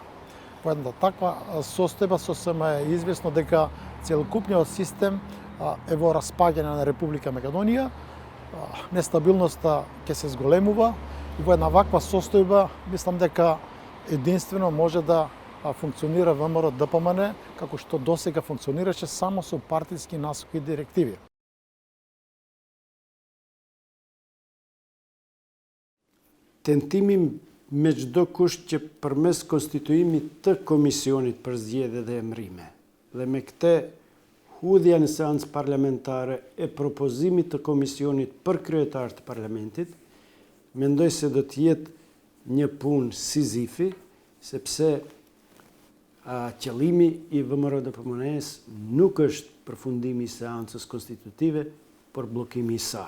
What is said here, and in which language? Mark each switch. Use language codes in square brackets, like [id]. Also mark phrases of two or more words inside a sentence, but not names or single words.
[mk] По една таква состојба сосема е известно дека целокупниот систем е во распаѓање на Република Македонија, нестабилноста ќе се зголемува и во една ваква состојба мислам дека единствено може да функционира ВМРО ДПМН како што досега функционираше само со партиски насоки и директиви. [sq] Tentimim me çdo kusht që përmes konstituimit të komisionit për zgjedhje dhe emrime dhe me këtë hudhja në seancë parlamentare e propozimit të komisionit për kryetar të parlamentit, mendoj se do të jetë një punë sizifi, sepse qëllimi i VMRO-DPMN-s nuk është përfundimi i seancës konstitutive, por bllokimi i saj.